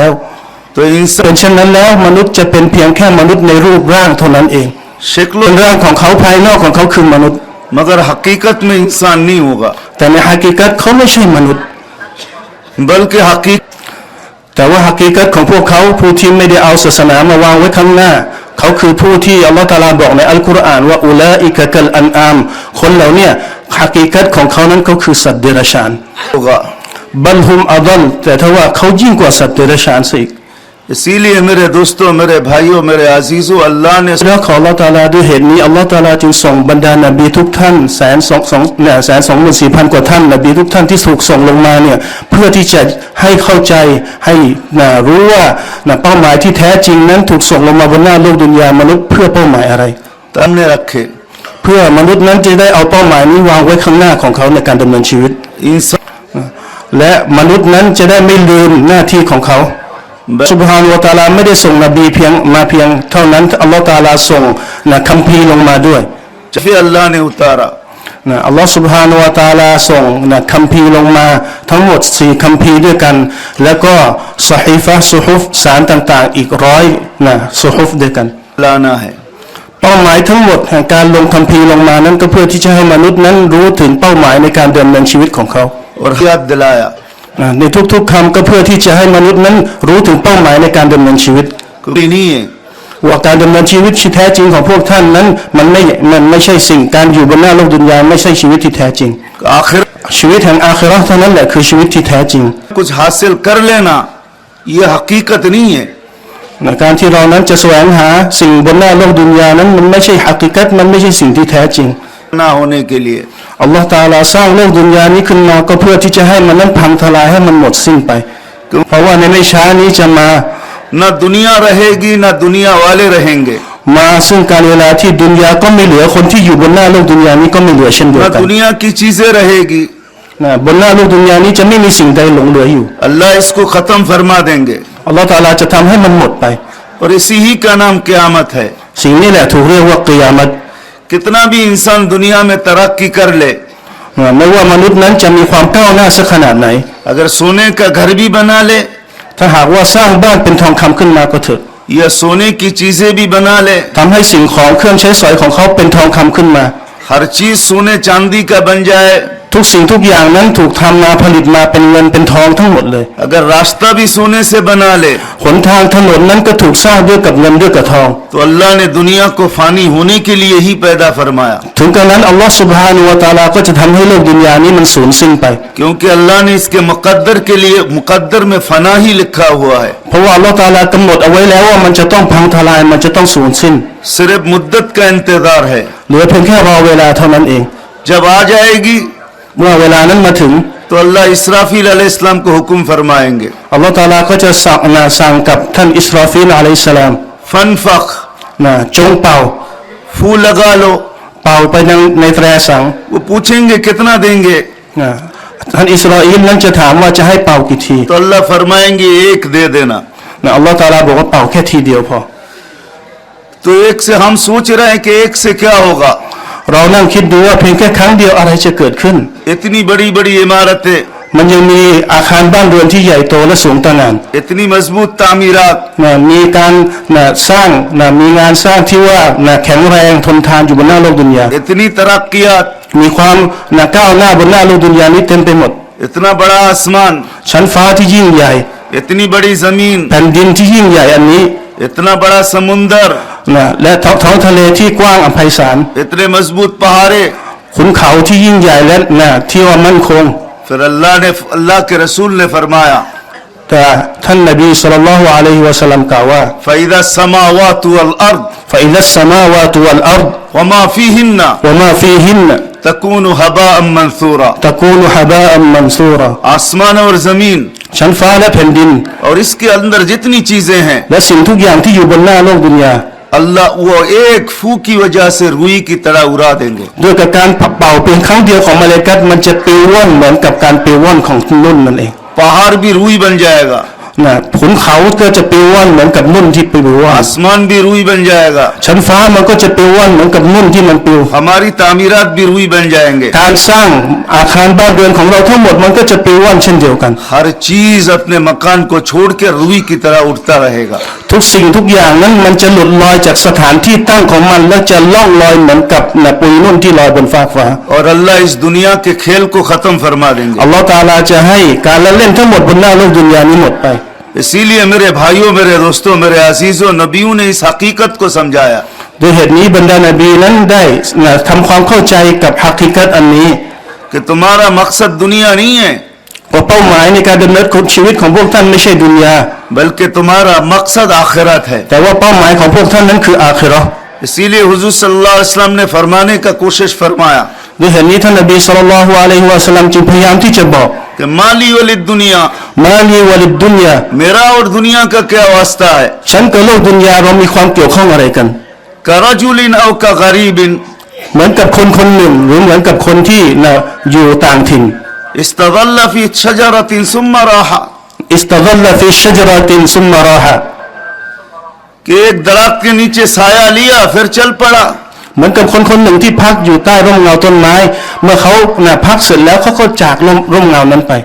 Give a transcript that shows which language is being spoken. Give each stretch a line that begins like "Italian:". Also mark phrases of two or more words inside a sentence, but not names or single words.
Urdu: تو
Thai: เป็น
Urdu: انسان
Thai: เช่นนั้นแล้วมนุษย์จะเป็นเพียงแค่มนุษย์ในรูปร่างเท่านั้นเอง
Urdu: شکل
Thai: เป็นร่างของเขาภายนอกของเขาคือมนุษย์
Urdu: مگر حقیقت میں انسان نہیں ہوگا
Thai: แต่ในฮากิกัตเขาไม่ใช่มนุษย์
Urdu: بلکہ حقیقت
Thai: แต่ว่าฮากิกัตของพวกเขาผู้ที่ไม่ได้เอาศาสนามาวางไว้ข้างหน้า เขาคือผู้ที่อัลลอฮฺตะอาลาบอกในอัลกุรอานว่า
Arabic: أولئك كالأنعام
Thai: คนเหล่านี้ฮากิกัตของเขานั้นก็คือสัตว์เดรัจฉาน
Urdu: ہوگا
Arabic: بل هم أضل
Thai: แต่ถ้าว่าเขายิ่งกว่าสัตว์เดรัจฉานสิ
Urdu: اسی لیے میرے دوستوں میرے بھائیوں میرے عزیزوں اللہ نے
Thai: และขออัลลอฮฺตะอาลาด้วยเหตุนี้อัลลอฮฺตะอาลาจึงส่งบรรดานบีทุกท่าน124,000 กว่าท่านนบีทุกท่านที่ถูกส่งลงมาเนี่ยเพื่อที่จะให้เข้าใจให้รู้ว่าเป้าหมายที่แท้จริงนั้นถูกส่งลงมาบนหน้าโลกดุนยามนุษย์เพื่อเป้าหมายอะไร
Urdu: سامنے رکھے
Thai: เพื่อมนุษย์นั้นจะได้เอาเป้าหมายนี้วางไว้ข้างหน้าของเขาในการดำเนินชีวิต
Urdu: انسان
Thai: และมนุษย์นั้นจะได้ไม่ลืมหน้าที่ของเขาซุบฮานะฮูวะตะอาลาไม่ได้ส่งนบีเพียงเท่านั้นอัลลอฮฺตะอาลาส่งคัมภีร์ลงมาด้วย
Urdu: پھر اللہ نے اتارا
Thai: อัลลอฮฺซุบฮานะฮูวะตะอาลาส่งคัมภีร์ลงมาทั้งหมด4คัมภีร์ด้วยกันแล้วก็ซอฮีฟะห์ซุฮุฟสารต่างๆอีก100ซุฮุฟด้วยกัน
Urdu: لانا ہے
Thai: เป้าหมายทั้งหมดแห่งการลงคัมภีร์ลงมานั้นก็เพื่อที่จะให้มนุษย์นั้นรู้ถึงเป้าหมายในการดำเนินชีวิตของเขา
Urdu: اور یاد دلایا
Thai: ในทุกๆคำก็เพื่อที่จะให้มนุษย์นั้นรู้ถึงเป้าหมายในการดำเนินชีวิต
Urdu: کوئی نہیں ہے
Thai: ว่าการดำเนินชีวิตที่แท้จริงของพวกท่านนั้นมันไม่ใช่สิ่งการอยู่บนหน้าโลกดุนยาไม่ใช่ชีวิตที่แท้จริง
Urdu: آخر
Thai: ชีวิตแห่งอาคิเราะห์เท่านั้นแหละคือชีวิตที่แท้จริง
Urdu: کچھ حاصل کر لینا یہ حقیقت نہیں ہے
Thai: การที่เรานั้นจะแสวงหาสิ่งบนหน้าโลกดุนยานั้นมันไม่ใช่ฮักกิกัตมันไม่ใช่สิ่งที่แท้จริง
Urdu: نہ ہونے کے لیے
Thai: อัลลอฮฺตะอาลาสร้างโลกดุนยานี้ขึ้นมาก็เพื่อที่จะให้มันนั้นพังทลายให้มันหมดสิ้นไป เพราะว่าในไม่ช้านี้จะมา
Urdu: نہ دنیا رہے گی نہ دنیا والے رہیں گے
Thai: มาซึ่งการเวลาที่ดุนยาก็ไม่เหลือคนที่อยู่บนหน้าโลกดุนยานี้ก็ไม่เหลือเช่นเดียว
Urdu: نہ
Thai: กัน
Urdu: دنیا کی چیزیں رہے گی
Thai: บนหน้าโลกดุนยานี้จะไม่มีสิ่งใดหลงเหลืออยู่
Urdu: اللہ اس کو ختم فرما دیں گے
Thai: อัลลอฮฺตะอาลาจะทำให้มันหมดไป
Urdu: اور اسی ہی کا نام قیامت ہے
Thai: สิ่งนี้แหละถูกเรียกว่ากิยามัต
Urdu: کتنا بھی انسان دنیا میں ترقی کر لے
Thai: ไม่ว่ามนุษย์นั้นจะมีความก้าวหน้าสักขนาดไหน
Urdu: اگر سونے کا گھر بھی بنا لے
Thai: ถ้าหากว่าสร้างบ้านเป็นทองคำขึ้นมาก็เถอะ
Urdu: یا سونے کی چیزیں بھی بنا لے
Thai: ทำให้สิ่งของเครื่องใช้สอยของเขาเป็นทองคำขึ้นมา
Urdu: ہر چیز سونے چاندی کا بن جائے
Thai: ทุกสิ่งทุกอย่างนั้นถูกทำมาผลิตมาเป็นเงินเป็นทองทั้งหมดเลย
Urdu: اگر راستہ بھی سونے سے بنا لے
Thai: หนทางถนนนั้นก็ถูกสร้างด้วยกับเงินด้วยกับทอง
Urdu: تو اللہ نے دنیا کو فانی ہونے کے لیے ہی پیدا فرمایا
Thai: ถึงกระนั้นอัลลอฮฺซุบฮานะฮูวะตะอาลาก็จะทำให้โลกดุนยานี้มันสูญสิ้นไป
Urdu: کیونکہ اللہ نے اس کے مقدر کے لیے مقدر میں فنا ہی لکھا ہوا ہے
Thai: เพราะว่าอัลลอฮฺตะอาลากำหนดเอาไว้แล้วว่ามันจะต้องพังทลายมันจะต้องสูญสิ้น
Urdu: صرف مدت کا انتظار ہے
Thai: เหลือเพียงแค่รอเวลาเท่านั้นเอง
Urdu: جب آ جائے گی
Thai: เมื่อเวลานั้นมาถึง
Urdu: تو اللہ اسرافیل علیہ‌السلام کو حکم فرمائیں گے
Thai: อัลลอฮฺตะอาลาก็จะสั่งกับท่านอิสราฟีลอะลัยฮิสสลาม फनफख จงเป่า
Urdu: پھو لگا لو
Thai: เป่าไปในแตรสัง
Urdu: وہ پوچھیں گے کتنا دیں گے
Thai: ท่านอิสราอีลนั้นจะถามว่าจะให้เป่ากี่ที
Urdu: تو اللہ فرمائیں گے ایک دے دینا
Thai: อัลลอฮฺตะอาลาบอกว่าเป่าแค่ทีเดียวพอ
Urdu: تو ایک سے ہم سوچ رہے ہیں کہ ایک سے کیا ہوگا
Thai: เรานั่งคิดดูว่าเพียงแค่ครั้งเดียวอะไรจะเกิดขึ้น
Urdu: اتنی بڑی بڑی عمارتیں
Thai: มันยังมีอาคารบ้านเรือนที่ใหญ่โตและสูงตระหง่าน
Urdu: اتنی مضبوط تعمیرات
Thai: มีการสร้างมีงานสร้างที่ว่าแข็งแรงทนทานอยู่บนหน้าโลกดุนยา
Urdu: اتنی ترقیات
Thai: มีความก้าวหน้าบนหน้าโลกดุนยานี้เต็มไปหมด
Urdu: اتنا بڑا آسمان
Thai: ชั้นฟ้าที่ยิ่งใหญ่
Urdu: اتنی بڑی زمین
Thai: แผ่นดินที่ยิ่งใหญ่อันนี้
Urdu: اتنا بڑا سمندر
Thai: และท้องทะเลที่กว้างอภัยศาล
Urdu: اتنے مضبوط پہاڑے
Thai: ขุนเขาที่ยิ่งใหญ่และที่ว่ามั่นคง
Urdu: پھر اللہ کے رسول نے فرمایا
Thai: แต่ท่านนบีศ็อลลัลลอฮุอะลัยฮิวะซัลลัมกล่าวว่า
Arabic: فإذا السماوات والأرض فإذا السماوات والأرض وما فيهن وما فيهن تكون هباء منثورا تكون هباء منثورا
Urdu: آسمان اور زمین
Thai: ชั้นฟ้าและแผ่นดิน
Urdu: اور اس کے اندر جتنی چیزیں ہیں
Thai: และสิ่งทุกอย่างที่อยู่บนหน้าโลกดุนยา
Urdu: اللہ وہ ایک پھو کی وجہ سے روئی کی طرح اڑا دیں گے
Thai: ด้วยกับการเป่าเพียงครั้งเดียวของมลาอิกะฮ์มันจะปลิวว่อนเหมือนกับการปลิวว่อนของนุ่นนั่นเอง
Urdu: پہاڑ بھی روئی بن جائے گا
Thai: นะขุนเขาก็จะปลิวว่อนเหมือนกับนุ่นที่ปลิวว่อน
Urdu: آسمان بھی روئی بن جائے گا,
Thai: ชั้นฟ้ามันก็จะปลิวว่อนเหมือนกับนุ่นที่มันปลิว
Urdu: ہماری تعمیرات بھی روئی بن جائیں گے.
Thai: การสร้างอาคารบ้านเรือนของเราทั้งหมดมันก็จะปลิวว่อนเช่นเดียวกัน
Urdu: ہر چیز اپنے مکان کو چھوڑ کے روئی کی طرح اٹھتا رہے گا.
Thai: ทุกสิ่งทุกอย่างนั้นมันจะหลุดลอยจากสถานที่ตั้งของมันและจะล่องลอยเหมือนกับปุยนุ่นที่ลอยบนฟากฟ้า
Urdu: اور اللہ اس دنیا کے کھیل کو ختم فرما دیں گے.
Thai: อัลลอฮฺตะอาลาจะให้การละเล่นทั้งหมดบนหน้าโลกดุนยานี้หมดไป
Urdu: اسی لیے میرے بھائیوں، میرے دوستوں، میرے عزیزوں، نبیوں نے اس حقیقت کو سمجھایا
Thai: ด้วยเหตุนี้บรรดานบีนั้นได้ทำความเข้าใจกับฮักกิกัตอันนี้
Urdu: کہ تمہارا مقصد دنیا نہیں ہے,
Thai: ว่าเป้าหมายในการดำเนินชีวิตของพวกท่านไม่ใช่ดุนยา
Urdu: بلکہ تمہارا مقصد آخرت ہے.
Thai: แต่ว่าเป้าหมายของพวกท่านนั้นคืออาคิเราะห์
Urdu: اسی لیے حضور
Arabic: صلى الله عليه وسلم
Urdu: نے فرمانے کا کوشش فرمایا
Thai: ด้วยเหตุนี้ท่านนบีศ็อลลัลลอฮุอะลัยฮิวะซัลลัมจึงพยายามที่จะบอก
Arabic: कि ما لي وللدنيا, ما لي وللدنيا
Urdu: میرا اور دنیا کا کیا واسطہ ہے.
Thai: ฉันกับโลกดุนยาเรามีความเกี่ยวข้องอะไรกัน
Arabic: كرجل أو كغريب
Thai: เหมือนกับคนคนหนึ่งหรือเหมือนกับคนที่อยู่ต่างถิ่น
Arabic: استظل في شجرة ثم راح, استظل في شجرة ثم راح
Urdu: کہ ایک درخت کے نیچے سایہ لیا پھر چل پڑا.
Thai: เหมือนกับคนคนหนึ่งที่พักอยู่ใต้ร่มเงาต้นไม้ เมื่อเขาพักเสร็จแล้วเขาก็จากร่มเงานั้นไป